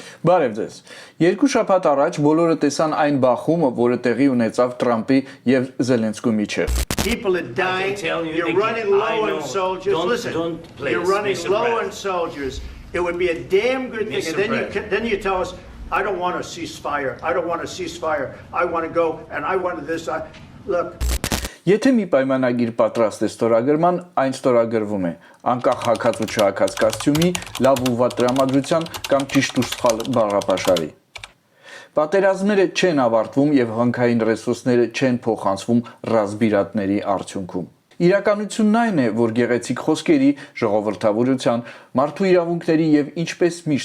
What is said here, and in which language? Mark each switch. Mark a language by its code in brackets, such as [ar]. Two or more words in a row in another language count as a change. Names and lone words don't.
[hy] Բարև ձեզ։ Երկու շաբաթ առաջ բոլորը տեսան այն բախումը, որը տեղի ունեցավ Թրամփի եւ Զելենսկու միջեւ։ [en] People are dying. You're running low on soldiers. Listen, you're running low on soldiers. It would be a damn good thing. And then you tell us, I don't want a ceasefire. I don't want a ceasefire. I want to go and I want this. Look. [hy] Եթե մի պայմանագիր պատրաստ է ստորագրման, այն ստորագրվում է, անկախ հագած ու չհագած կոստյումի, լավ ու վատ տրամադրության կամ ճիշտ ու սխալ բառապաշարի։ Պատերազմները չեն ավարտվում եւ հանքային ռեսուրսները չեն փոխանցվում ռազմբիրատների արդյունքում։ Իրականությունն այն է, որ գեղեցիկ խոսքերի, ժողովրդավարության, մարդու իրավունքների եւ ինչպես միշտ